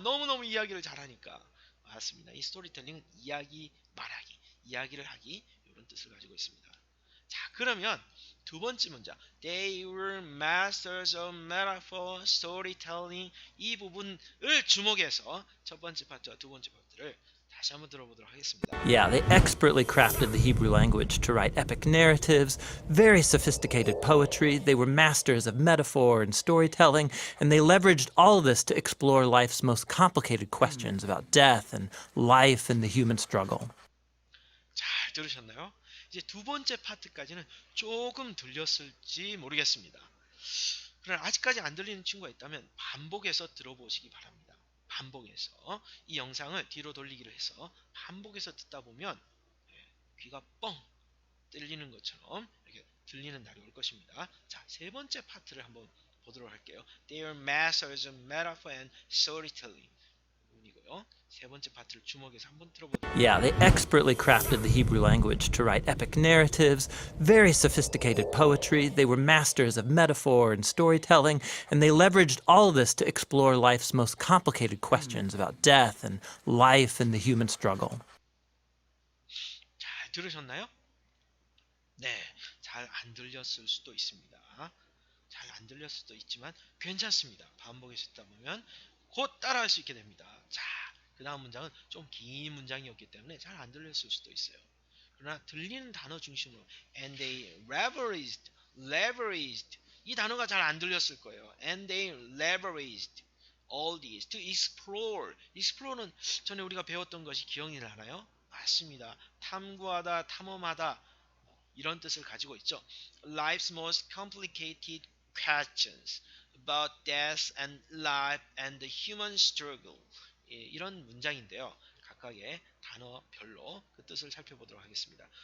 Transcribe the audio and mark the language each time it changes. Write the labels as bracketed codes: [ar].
[ko] 너무너무 이야기를 잘하니까. 맞습니다. 이 스토리텔링은 이야기 말하기, 이야기를 하기 이런 뜻을 가지고 있습니다. 자, 그러면 두 번째 문장 [en] They were masters of metaphor, storytelling [ko] 이 부분을 주목해서 첫 번째 파트와 두 번째 파트를 다시 한번 들어보도록 하겠습니다. [en] Yeah, they expertly crafted the Hebrew language to write epic narratives, very sophisticated poetry. They were masters of metaphor and storytelling, and they leveraged all of this to explore life's most complicated questions about death and life and the human struggle. [ko] 잘 들으셨나요? 이제 두 번째 파트까지는 조금 들렸을지 모르겠습니다. 그러나 아직까지 안 들리는 친구가 있다면 반복해서 들어보시기 바랍니다. 반복해서 이 영상을 뒤로 돌리기로 해서 반복해서 듣다 보면 귀가 뻥 뚫리는 것처럼 이렇게 들리는 날이 올 것입니다. 자, 세 번째 파트를 한번 보도록 할게요. [en] They are masters of metaphor and storytelling. [ko] 부분이고요. 세 번째 파트를 주목해서 한번 들어보도록. [en] Yeah, they expertly crafted the Hebrew language to write epic narratives, very sophisticated poetry. They were masters of metaphor and storytelling, and they leveraged all of this to explore life's most complicated questions about death and life and the human struggle. [ko] 잘 들으셨나요? 네, 잘 안 들렸을 수도 있습니다. 잘 안 들렸을 수도 있지만 괜찮습니다. 반복해서 듣다 보면 곧 따라할 수 있게 됩니다. 자, 그 다음 문장은 좀 긴 문장이었기 때문에 잘 안 들렸을 수도 있어요. 그러나 들리는 단어 중심으로 [en] and they leveraged [ko] 이 단어가 잘 안 들렸을 거예요. [en] and they leveraged all this to explore [ko] 는 전에 우리가 배웠던 것이 기억이 나나요? 맞습니다. 탐구하다, 탐험하다 이런 뜻을 가지고 있죠. [en] Life's most complicated questions about death and life and the human struggle. [ko] 이런 문장인데요. 각각의 단어별로 그 뜻을 살펴보도록 하겠습니다.